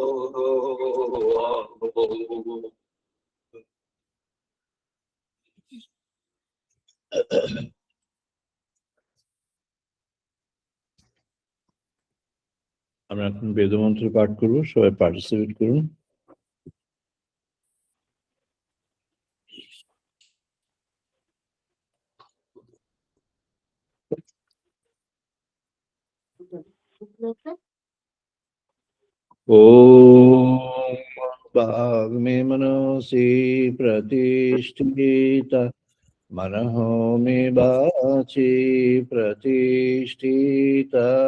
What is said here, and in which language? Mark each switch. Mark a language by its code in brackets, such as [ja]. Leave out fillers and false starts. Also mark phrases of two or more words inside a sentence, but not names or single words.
[bn] আমরা এখন বেদমন্ত্র পাঠ করবো, সবাই পার্টিসিপেট করুন। [sa] ओम वाग्मे मनसि प्रतिष्ठिता मनहो मे वाचि प्रतिष्ठिता